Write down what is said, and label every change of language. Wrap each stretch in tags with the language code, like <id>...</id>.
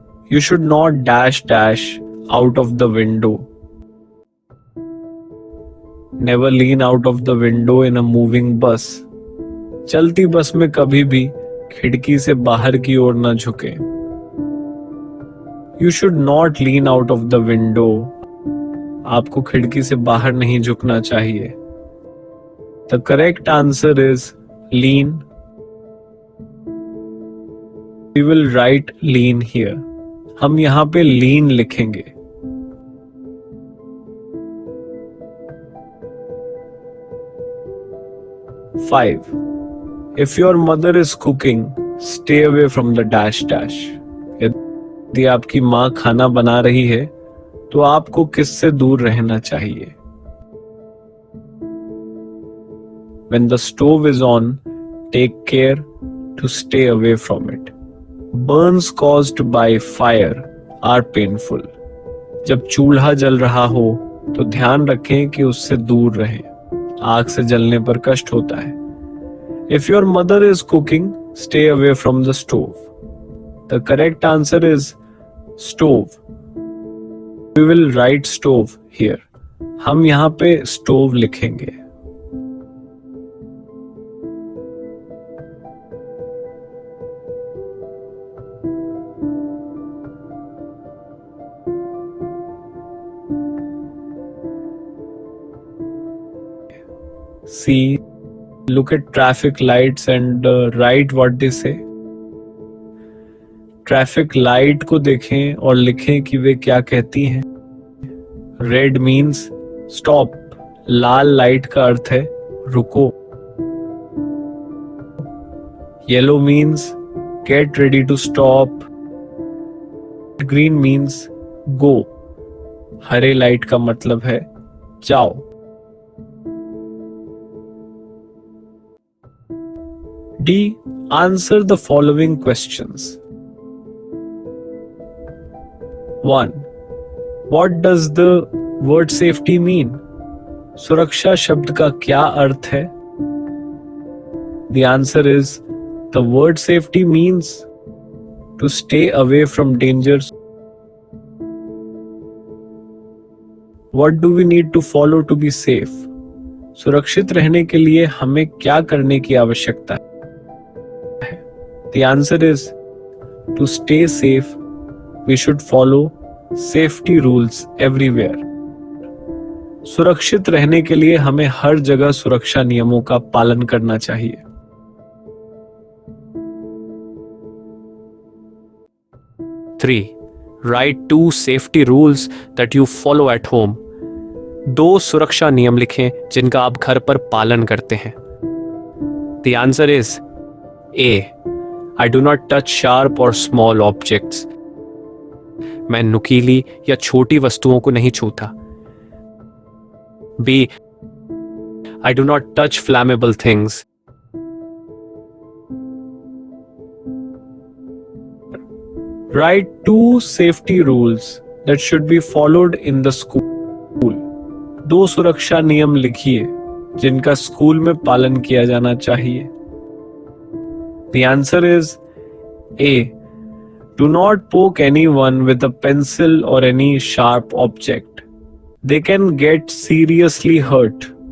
<en>You should not dash dash out of the window. Never lean out of the window in a moving bus.</en> <hi>चलती बस में कभी भी खिड़की से बाहर की ओर न झुके.</hi> <en>You should not lean out of the window.</en> <hi>आपको खिड़की से बाहर नहीं झुकना चाहिए.</hi> <en>The correct answer is lean. We will write lean here.</en> <hi>हम यहाँ पे lean लिखेंगे.</hi> <en>5. If your mother is cooking, stay away from the dash dash.</en> <hi>यदि आपकी माँ खाना बना रही है तो आपको किससे दूर रहना चाहिए.</hi> <en>When the stove is on, take care to stay away from it. Burns caused by fire are painful.</en> <hi>जब चूल्हा जल रहा हो तो ध्यान रखें कि उससे दूर रहें. आग से जलने पर कष्ट होता है.</hi> <en>If your mother is cooking, stay away from the stove. The correct answer is stove. We will write stove here. हम यहाँ पे stove लिखेंगे. See, look at traffic lights and write what they say.</en> <hi>Traffic light को देखें और लिखें कि वे क्या कहती हैं.</hi> <en>Red means stop.</en> <hi>लाल लाइट का अर्थ है रुको.</hi> <en>Yellow means get ready to stop. Green means go.</en> <hi>Hare light का मतलब है जाओ.</hi> <en>D. Answer the following questions. 1. What does the word safety mean?</en> <hi>सुरक्षा शब्द का क्या अर्थ है?</hi> <en>The answer is the word safety means to stay away from dangers. What do we need to follow to be safe?</en> <hi>सुरक्षित रहने के लिए हमें क्या करने की आवश्यकता है?</hi> <en>The answer is to stay safe, we should follow safety rules everywhere.</en> <hi>सुरक्षित रहने के लिए हमें हर जगह सुरक्षा नियमों का पालन करना चाहिए.</hi> <en>3. Write 2 safety rules that you follow at home.</en> <hi>2 सुरक्षा नियम लिखें जिनका आप घर पर पालन करते हैं.</hi> <en>The answer is A. I do not touch sharp or small objects.</en> <hi>मैं नुकीली या छोटी वस्तुओं को नहीं छूता.</hi> <en>B. I do not touch flammable things. Write 2 safety rules that should be followed in the school.</en> <hi>2 सुरक्षा नियम लिखिए जिनका स्कूल में पालन किया जाना चाहिए.</hi> <en>The answer is A. Do not poke anyone with a pencil or any sharp object. They can get seriously hurt.</en>